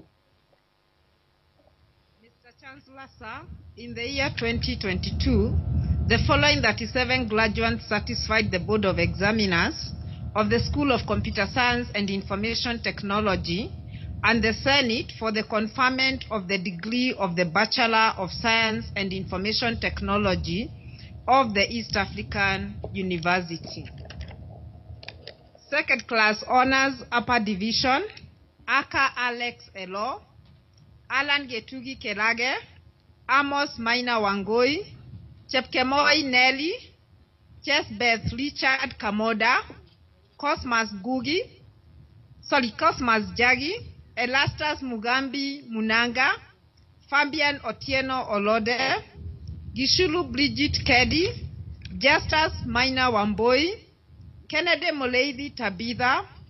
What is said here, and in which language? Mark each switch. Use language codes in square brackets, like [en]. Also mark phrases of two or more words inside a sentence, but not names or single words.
[en] Chancellor, sir, in the year 2022, The following 37 graduates satisfied the Board of Examiners of the School of Computer Science and Information Technology and the Senate for the conferment of the degree of the Bachelor of Science and Information Technology of the East African University. Second class honors, upper division, Aka Alex Elo, Alan Getugi Kelage, Amos Maina Wangoi, Chepkemoi Nelly, Chesbeth Richard Kamoda, Cosmas Jagi, Elastus Mugambi Munanga, Fabian Otieno Olode, Gishulu Bridget Kedi, Justus Maina Wamboi, Kennedy Moleithi Tabitha,